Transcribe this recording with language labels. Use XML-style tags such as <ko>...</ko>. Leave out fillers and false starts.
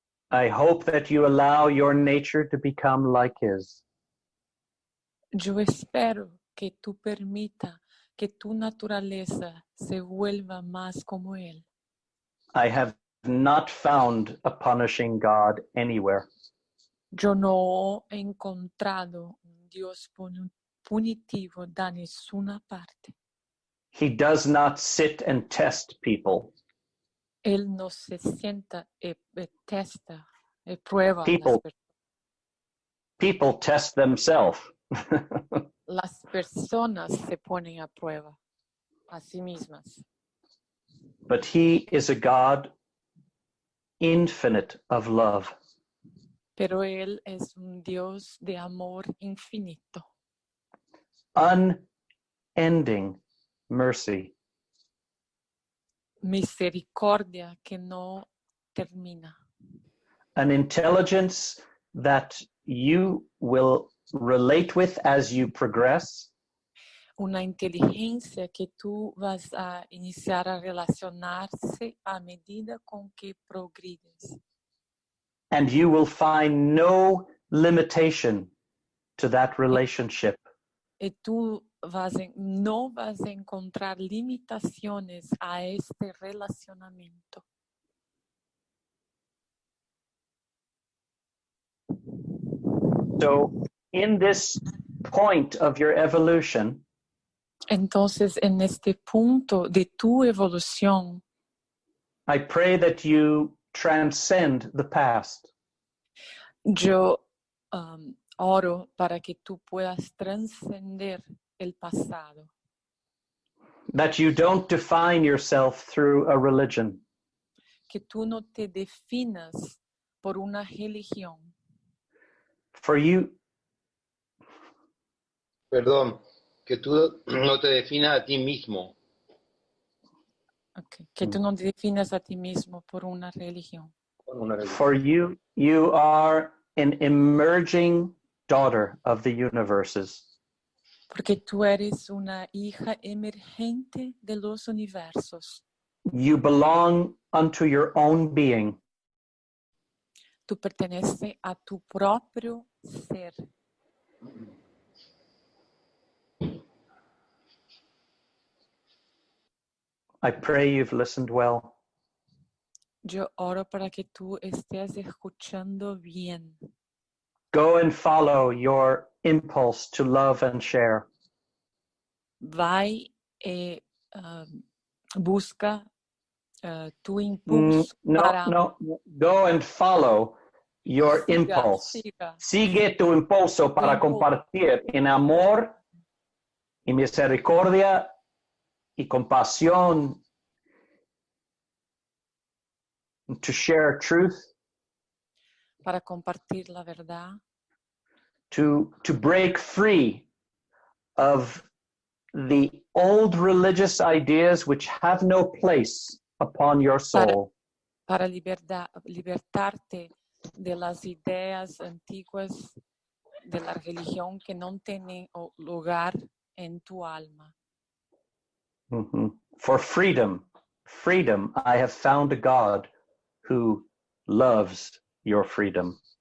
<en>I hope that you allow your nature to become like his.</en> <es>Yo espero que tú permita que tu naturaleza se vuelva más como Él.</es> <en>I have not found a punishing God anywhere.</en> <es>Yo no he encontrado un Dios punitivo de ninguna parte.</es> <en>He does not sit and test people.</en> <es>Él no se sienta y testa y prueba a</es> <en>People test themselves.</en> <es>las personas se ponen a prueba a sí mismas.</es> <en>But he is a God infinite of love.</en> <es>Pero Él es un Dios de amor infinito,</es> <en>Unending mercy.</en> <es>misericordia que no termina.</es> <en>An intelligence that you will relate with as you progress.</en> <es>Una inteligencia que tú vas a iniciar a relacionarse a medida con que progredes.</es> <en>And you will find no limitation to that relationship.</en> <es>Y tú no vas a encontrar limitaciones a este relacionamiento.</es> <en>So, in this point of your evolution,</en> <es>Entonces, en este punto de tu evolución,</es> <en>I pray that you transcend the past.</en> <es>yo oro para que tú puedas trascender el pasado.</es> <en>That you don't define yourself through a religion.</en> <es>Que tú no te definas por una religión.</es> <en>For you,</en> <es>Perdón, Que tú no te definas a ti mismo.</es> <en>Okay.</en> <es>Que tú no te defines a ti mismo por una religión.</es> <en>For you, you are an emerging daughter of the universes.</en> <es>Porque tú eres una hija emergente de los universos.</es> <en>You belong unto your own being.</en> <es>Tú perteneces a tu propio ser.</es> <en>I pray you've listened well.</en> <es>Yo oro para que tú estés escuchando bien.</es> <en>Go and follow your impulse to love and share.</en> <es>Vai e busca tu impulso para...</es> <en>No. Go and follow your impulse.</en> <es>Sigue tu impulso para compartir en amor y misericordia y compasión.</es> <en>To share truth.</en> <es>Para compartir la verdad.</es> <en>To break free of the old religious ideas which have no place upon your soul.</en> <es>Para libertarte de las ideas antiguas de la religión que no tienen lugar en tu alma. Mm-hmm.</es> <en>For freedom, I have found a God who loves your freedom.</en>